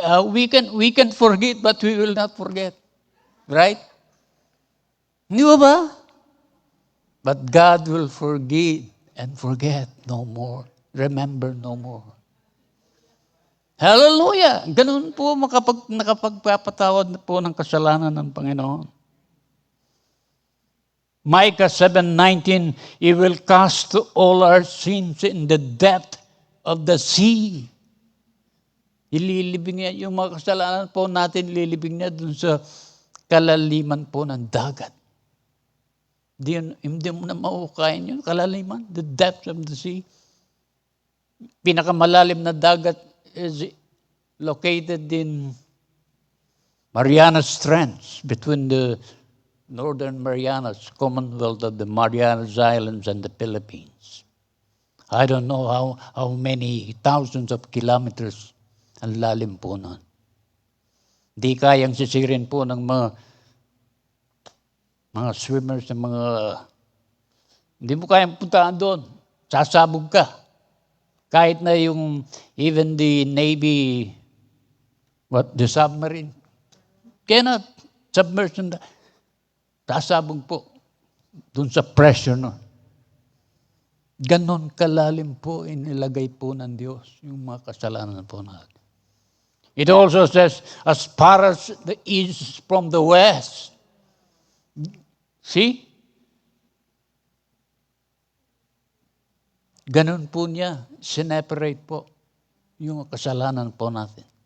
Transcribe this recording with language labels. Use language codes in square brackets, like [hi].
[en] We can forget, but we will not forget. Right? [tl] Hindi ba? [en] But God will forgive and forget no more. Remember no more. Hallelujah! [tl] Ganun po nakapagpapatawad po ng kasalanan ng Panginoon. [en] Micah 7:19, He will cast all our sins in the depth of the sea. [tl] Ililibing niya yung mga kasalanan po natin, ililibing niya dun sa kalaliman po ng dagat. Hindi mo na mauukayin yun, kalaliman, [en] the depth of the sea. [tl] Pinakamalalim na dagat [en] is located in Marianas Trench, between the Northern Marianas, Commonwealth of the Marianas Islands and the Philippines. I don't know how many thousands of kilometers [tl] ang lalim po nun. Di kayang sisirin po ng mga swimmers, hindi mo kayang puntaan doon. Sasabog ka. Kahit na [en] even the Navy, the submarine, cannot submerge in that. [tl] Sasabog po dun sa pressure nun. Ganon kalalim po inilagay po ng Diyos yung mga kasalanan po natin. [en] It also says, as far as the east from the west. See? [tl] Ganon po niya, sineparate po yung kasalanan po natin.